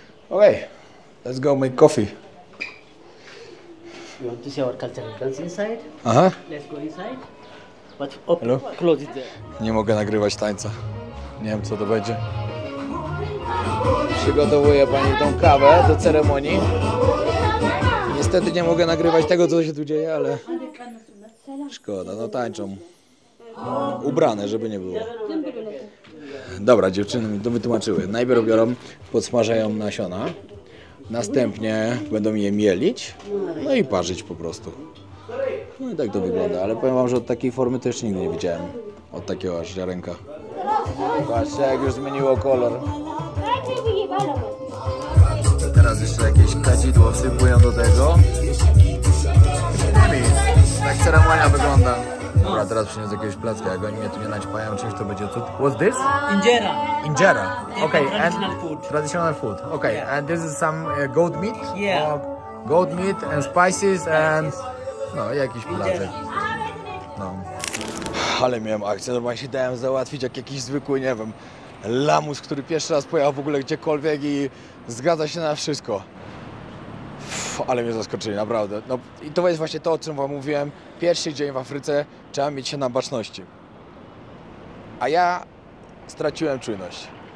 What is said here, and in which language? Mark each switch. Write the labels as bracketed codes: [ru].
[en] Okay, let's go make coffee. You want to see our cultural dance inside? Aha. Let's go inside. But open, Hello? close it there. [pl] Nie mogę nagrywać tańca. Nie wiem, co to będzie. Przygotowuje pani tą kawę do ceremonii. Niestety nie mogę nagrywać tego, co się tu dzieje, ale szkoda, no tańczą. Ubrane, żeby nie było. Dobra, dziewczyny mi to wytłumaczyły. Najpierw biorą, podsmażają nasiona. Następnie będą je mielić, no i parzyć po prostu. No i tak to wygląda, ale powiem wam, że od takiej formy to jeszcze nigdy nie widziałem. Od takiego aż ziarenka. Patrzcie, jak już zmieniło kolor. Teraz jeszcze jakieś kadzidło wsypują do tego. Tak ceremonia wygląda. Dobra, teraz przyniosę jakieś placki, jak oni mnie tu nie naćpają czymś, to będzie co? [en] What's this? Injera. Injera. Okay, Traditional food. Traditional food. Okay, Yeah. and this is some goat meat? Yeah. Or goat meat and spices and... [pl] No, jakiś placek. No. Ale miałem akcję, normalnie się dałem załatwić jak jakiś zwykły, nie wiem, lamus, który pierwszy raz pojechał w ogóle gdziekolwiek i zgadza się na wszystko. Ale mnie zaskoczyli, naprawdę. No i to jest właśnie to, o czym wam mówiłem. Pierwszy dzień w Afryce trzeba mieć się na baczności. A ja straciłem czujność.